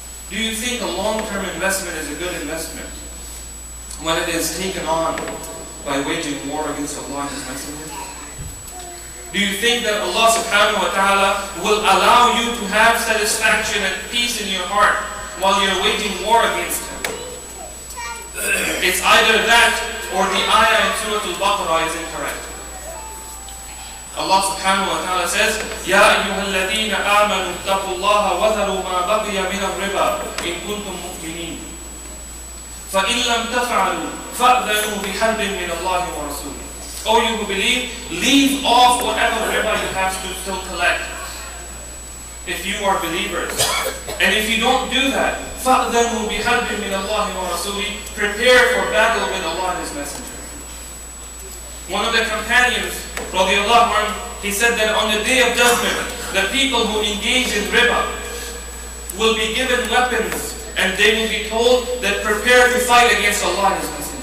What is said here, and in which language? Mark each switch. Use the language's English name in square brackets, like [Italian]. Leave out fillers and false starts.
[English] Do you think a long-term investment is a good investment when it is taken on by waging war against Allah and His Messenger? Do you think that Allah subhanahu wa ta'ala will allow you to have satisfaction and peace in your heart while you're waging war against Him? It's either that or the ayah in Surah Al-Baqarah is incorrect. Allah subhanahu wa ta'ala says, [Arabic] يَا أَيُّهَا الَّذِينَ آمَنُوا اتَّقُوا اللَّهَ وَذَرُوا مَا بَقِيَ مِنَ الرِّبَا إِن كُنتُم مُؤْمِنِينَ فَإِن لَمْ تَفْعَلُوا فَأْذَنُوا بِحَرْبٍ مِّنَ اللَّهِ وَرَسُولِهِ. [English] O you who believe, leave off whatever riba you have to still collect, if you are believers. And if you don't do that, [Arabic] فَأْذَنُوا بِحَرْبٍ مِّنَ اللَّهِ وَرَسُولِهِ, [English] prepare for battle with Allah and His Messenger. One of the companions, radiallahu anhu, he said that on the day of judgment, the people who engage in riba will be given weapons and they will be told that prepare to fight against Allah and His Messenger.